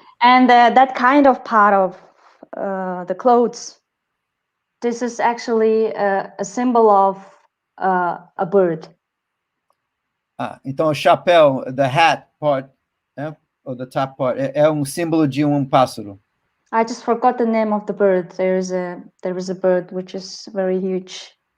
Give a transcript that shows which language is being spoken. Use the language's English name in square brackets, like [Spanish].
[English] And that kind of part of the clothes, this is actually a symbol of a bird. [Portuguese] Então o chapéu, [English] the hat part, or the top part, [Portuguese] é símbolo de pássaro. [English] I just forgot the name of the bird. There is a bird which is very huge.